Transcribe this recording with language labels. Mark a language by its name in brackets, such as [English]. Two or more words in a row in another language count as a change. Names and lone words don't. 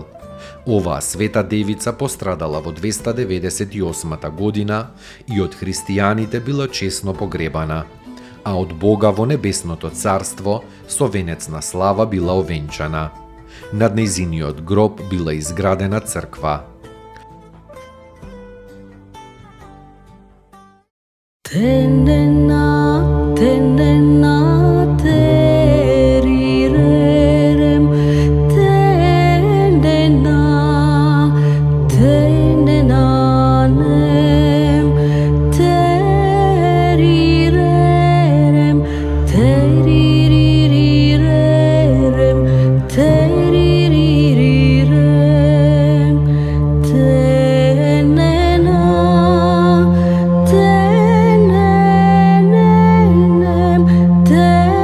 [Macedonian] Оваа света девица пострадала во 298 година и од христијаните била чесно погребана, а од Бога во небесното царство со венец на слава била овенчана. Над нејзиниот гроб била изградена црква. Tenena, tenena, terirerem, tenena, tenenanem, terirerem, teririrerem, teririrerem, tenena, tenena.